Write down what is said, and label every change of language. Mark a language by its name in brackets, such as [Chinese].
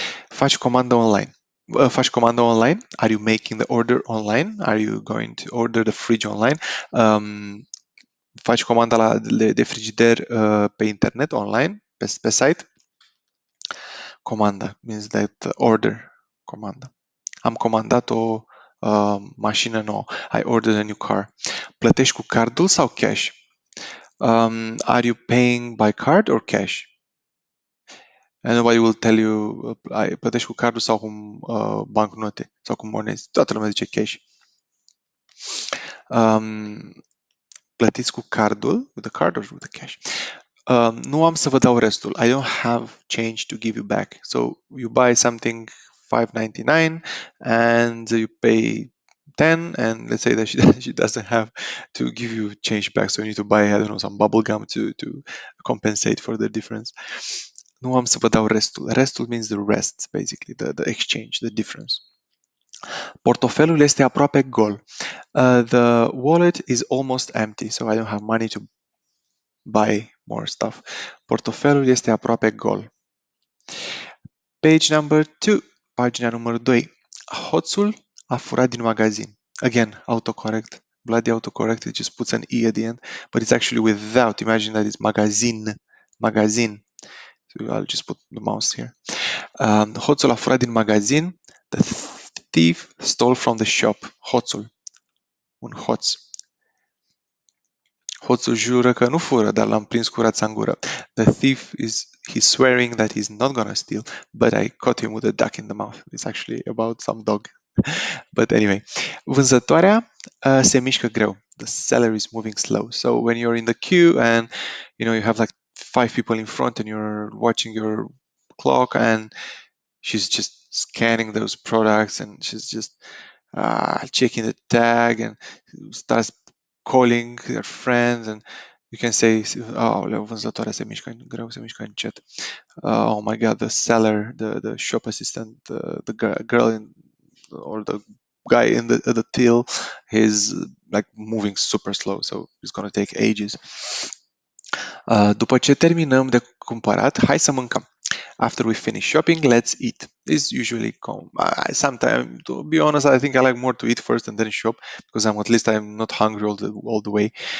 [Romanian] Faci comandă online. Faci comandă online? [English] Are you making the order online? Are you going to order the fridge online? [Romanian] Faci comanda de frigider pe internet, online, pe site? [English] Comanda means that order. [Romanian] Comanda. Am comandat o mașină nouă. [English] I ordered a new car. [Romanian] Plătești cu cardul sau cash? [English] Are you paying by card or cash? And nobody will tell you [Romanian] plătești cu cardul sau cu bancnote sau cu monezi. Toată lumea zice cash. Plătiți cu cardul, [English] with the card or with the cash. [Romanian] Nu am să vă dau restul. [English] I don't have change to give you back. So you buy something $5.99 and you pay 10, and let's say that she doesn't have to give you change back, so you need to buy, I don't know, some bubble gum to compensate for the difference. [Romanian] Nu am să vă dau restul. [English] Restul means the rest, basically, the exchange, the difference. [Romanian] Portofelul este aproape gol. [English] The wallet is almost empty, so I don't have money to buy more stuff. [Romanian] Portofelul este aproape gol. [English] Page number 2. [Romanian] Pagina numărul 2. Hoțul a furat din magazin. [English] Again, autocorrect. Bloody autocorrect. It just puts an E at the end, but it's actually without. Imagine that it's magazin. Magazin. So I'll just put the mouse here. [Romanian] Hoțul a furat din magazin. [English] The thief stole from the shop. [Romanian] Hoțul. Un hoț. Hoțul jură că nu fură, dar l-am prins cu rața în gură. [English] The thief he's swearing that he's not gonna steal, but I caught him with a duck in the mouth. It's actually about some dog. But anyway, [Romanian] vânzătoarea se mișcă greu. [English] The seller is moving slow. So when you're in the queue and you have like 5 people in front and you're watching your clock and she's just scanning those products and she's just checking the tag and starts calling their friends, and you can say, [Romanian] vânzătoarea se mișcă greu, se mișcă încet. [English] Oh my god, the seller, the shop assistant, the girl or the guy in the till, he's like moving super slow, so it's going to take ages. [Romanian] După ce terminăm de cumpărat, hai să mâncăm. [English] After we finish shopping, let's eat. This usually sometimes, to be honest, I think I like more to eat first and then shop because at least I'm not hungry all the way.